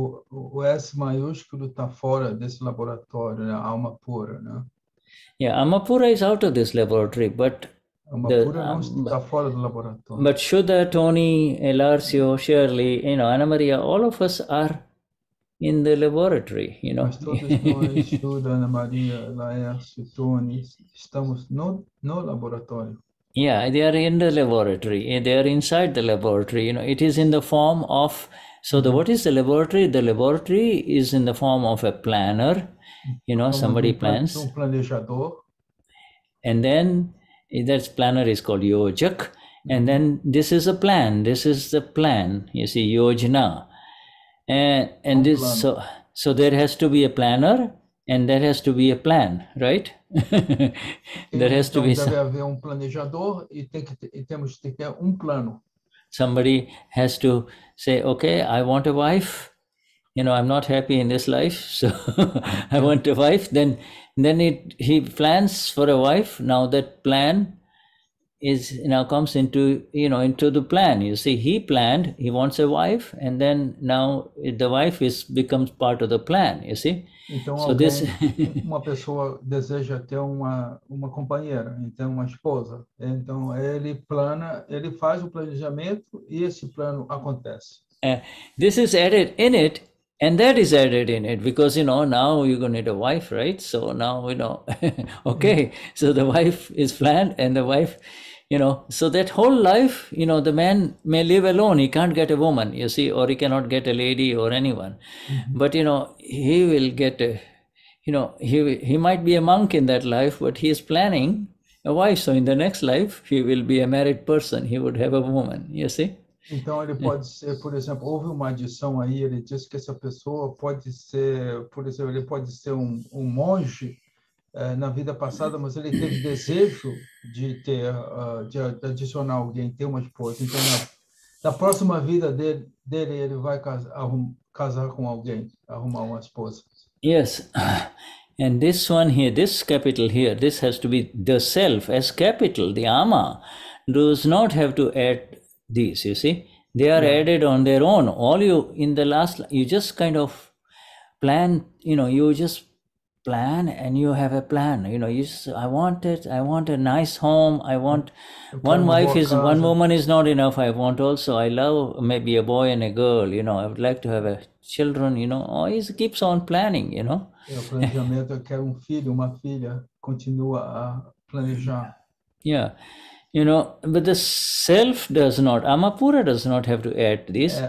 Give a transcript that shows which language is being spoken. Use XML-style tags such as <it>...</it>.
<pt>O S maiúsculo está fora desse laboratório, alma pura,</pt> <en>Yeah, Amapura is out of this laboratory, but</en> <pt>está fora do laboratório.</pt> <en>But Shuddha, Tony, Elarcio, Shirley, Ana Maria, all of us are in the laboratory,</en> <pt>Mas todos nós, Shuddha, Ana Maria, Laércio, Tony, estamos no laboratório.</pt> <en>Yeah, they are in the laboratory. They are inside the laboratory. It is in the form of. So what is the laboratory? The laboratory is in the form of a planner. Somebody plans.</en> <pt>Planejador.</pt> <en>And then that planner is called yojak. And then this is a plan. This is the plan. You see, yojna. And this so there has to be a planner and there has to be a plan, right? There has to be</en> <pt>deve haver planejador e temos que ter plano.</pt> <en>Somebody has to say, okay, I want a wife. I'm not happy in this life, so I want a wife. Then he plans for a wife. Now that plan comes into the plan. You see, he wants a wife, and then now the wife becomes part of the plan. You see,</en> <pt>Então,</pt> <en>So this,</en> <pt>uma pessoa deseja ter uma companheira, então uma esposa. Então, ele faz o planejamento e esse plano acontece.</pt> <en>this is added in it, and that is added in it, because, now you're going to need a wife, right? So now, okay, so the wife is planned, and the wife, so that whole life, the man may live alone. He can't get a woman, you see, or he cannot get a lady or anyone. But, he will get he might be a monk in that life, but he is planning a wife. So in the next life, he will be a married person. He would have a woman, you see.</en> <pt>Então, ele pode ser, por exemplo, houve uma adição aí, ele diz que essa pessoa pode ser, por exemplo, ele pode ser um monge na vida passada, mas ele teve desejo de de adicionar alguém, ter uma esposa. Então, na próxima vida dele ele vai casar com alguém, arrumar uma esposa.</pt> <en>Yes. And this one here, this capital here, this has to be the self as capital. The ama does not have to add these, you see. They are added on their own. All you just kind of plan, you just plan and you have a plan. I want a nice home. I want one woman is not enough. I love maybe a boy and a girl, I would like to have children, he keeps on planning,</en> <pt>O planejamento é quer filho, uma filha, continua a planejar.</pt> <en>Yeah. But the self does not, Amapura does not have to add this.</en>